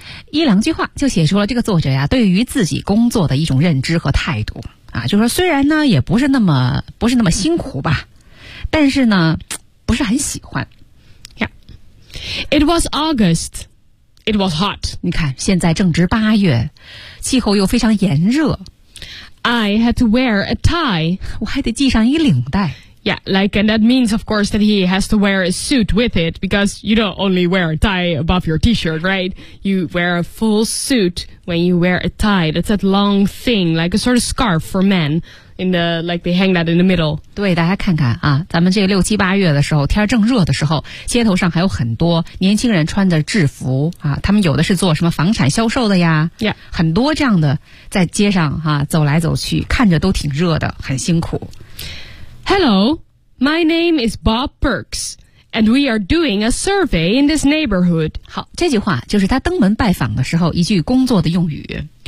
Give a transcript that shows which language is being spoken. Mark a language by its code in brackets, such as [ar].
[zh] 一两句话就写出了这个作者呀，对于自己工作的一种认知和态度啊，就说虽然呢也不是那么辛苦吧，但是呢不是很喜欢。 [en] Yeah. It was August. It was hot. [zh] 你看现在正值八月，气候又非常炎热。 [en] I had to wear a tie. [zh] 我还得系上一领带。 [en] Yeah, like, and that means, of course, that he has to wear a suit with it, because you don't only wear a tie above your t-shirt, right? You wear a full suit when you wear a tie. That's that long thing, like a sort of scarf for men, in the, like, they hang that in the middle. [zh] 对，大家看看啊，咱们这个六七八月的时候，天正热的时候，街头上还有很多年轻人穿着制服啊，他们有的是做什么房产销售的呀。 [en] Yeah. [zh] 很多这样的在街上啊，走来走去，看着都挺热的，很辛苦。 [en] Hello, my name is Bob Perks, and we are doing a survey in this neighborhood. [zh] 好，这句话就是他登门拜访的时候一句工作的用语。